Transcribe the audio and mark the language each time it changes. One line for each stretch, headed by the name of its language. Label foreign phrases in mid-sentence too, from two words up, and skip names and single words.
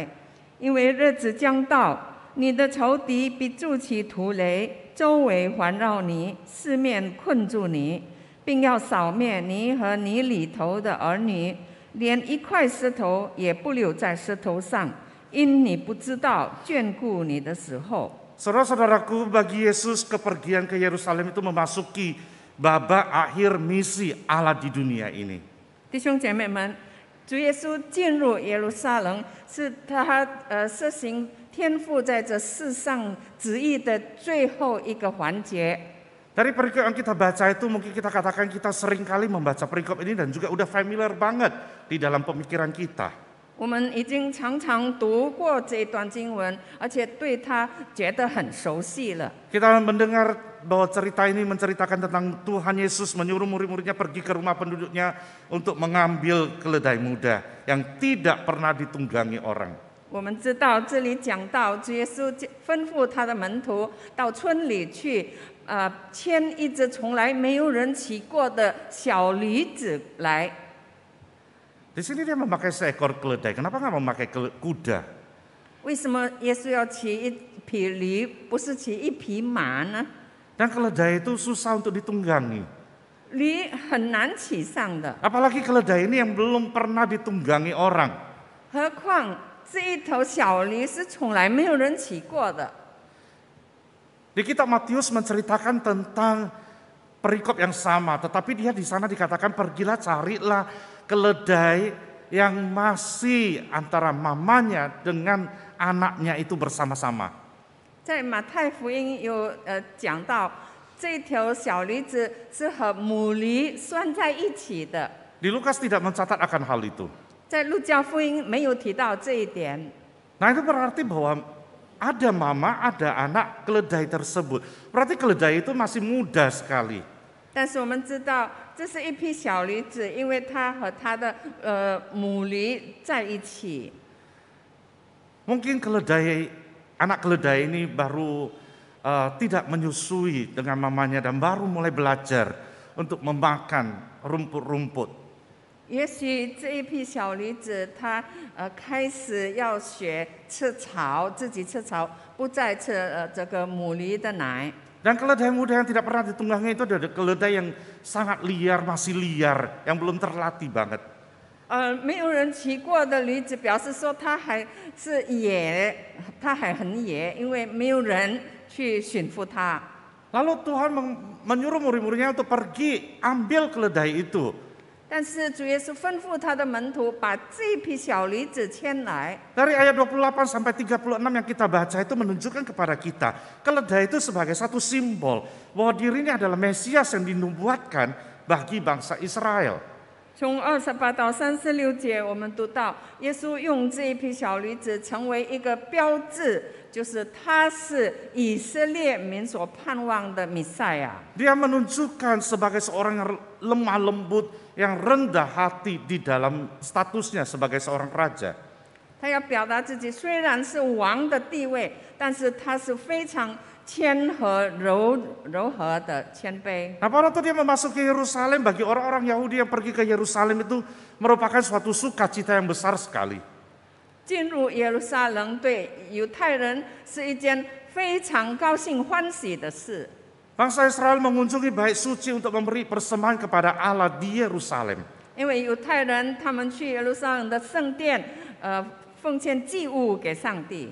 Chinese: 因为日子将到，你的仇敌必筑起土垒，周围环绕你，四面困住你，并要扫灭你和你里头的儿女，连一块石头也不留在石头上，因你不知道眷顾你的时候。”
Indonesian: Saudara-saudaraku, bagi Yesus kepergian ke Yerusalem itu memasuki babak akhir misi Allah di dunia ini.
Chinese: 弟兄姐妹们，主耶稣进入耶路撒冷，是他实行天父在这世上旨意的最后一个环节。
Indonesian: Dari perikop yang kita baca itu mungkin kita katakan kita sering kali membaca perikop ini dan juga udah familiar banget di dalam pemikiran kita.
Chinese: 我们已经常常读过这一段经文，而且对它觉得很熟悉了。
Indonesian: Kita mendengar bahwa cerita ini menceritakan tentang Tuhan Yesus menyuruh murid-muridnya pergi ke rumah penduduknya untuk mengambil keledai muda yang tidak pernah ditunggangi orang.
Chinese: 我们知道这里讲到主耶稣吩咐他的门徒到村里去，牵一只从来没有人骑过的小驴子来。
Indonesian: Di sini dia memakai seekor keledai. Kenapa nggak memakai kuda?
Chinese: 为什么耶稣要骑一匹驴，不是骑一匹马呢？
Indonesian: Dan keledai itu susah untuk ditunggangi.
Chinese: 驴很难骑上的，
Indonesian: Apalagi keledai ini yang belum pernah ditunggangi orang.
Chinese: 何况这一头小驴是从来没有人骑过的。
Indonesian: Di kitab Matius menceritakan tentang perikop yang sama, tetapi dia di sana dikatakan pergilah carilah keledai yang masih antara mamanya dengan anaknya itu bersama-sama.
Chinese: 在马太福音有讲到，这条小驴子是和母驴拴在一起的。
Indonesian: Di Lukas tidak mencatat akan hal itu.
Chinese: 在路加福音没有提到这一点，
Indonesian: Nah itu berarti bahwa ada mama, ada anak keledai tersebut. Berarti keledai itu masih muda sekali.
Chinese: 但是我们知道这是一匹小驴子，因为它和它的母驴在一起。
Indonesian: Mungkin anak keledai ini baru tidak menyusui dengan mamanya dan baru mulai belajar untuk memakan rumput-rumput.
Chinese: 也许这一匹小驴子，它开始要学吃草，自己吃草，不再吃这个母驴的奶。
Indonesian: Dan keledai muda yang tidak pernah ditunggangi itu adalah keledai yang sangat liar, masih liar, yang belum terlatih banget.
Chinese: 没有人骑过的驴子，表示说它还是野，它还很野，因为没有人去驯服它。
Indonesian: Lalu Tuhan menyuruh murid-muridnya untuk pergi ambil keledai itu.
Chinese: 但是主耶稣吩咐他的门徒把这一匹小驴子牵来。
Indonesian: Dari ayat 28 sampai 36 yang kita baca itu menunjukkan kepada kita keledai itu sebagai satu simbol bahwa dirinya adalah Mesias yang dinubuatkan bagi bangsa Israel.
Chinese: 从28到36节，我们读到耶稣用这一匹小驴子成为一个标志，就是他是以色列民所盼望的弥赛亚。
Indonesian: Dia menunjukkan sebagai seorang yang lemah lembut, yang rendah hati di dalam statusnya sebagai seorang raja.
Chinese: 他要表达自己虽然是王的地位，但是他是非常谦和柔和的谦卑。
Indonesian: Nah pada waktu dia memasuki Yerusalem, bagi orang-orang Yahudi yang pergi ke Yerusalem itu merupakan suatu sukacita yang besar sekali.
Chinese: 进入耶路撒冷对犹太人是一件非常高兴欢喜的事。
Indonesian: Bangsa Israel mengunjungi bait suci untuk memberi persembahan kepada Allah di Yerusalem.
Chinese: 因为犹太人他们去耶路撒冷的圣殿，奉献祭物给上帝。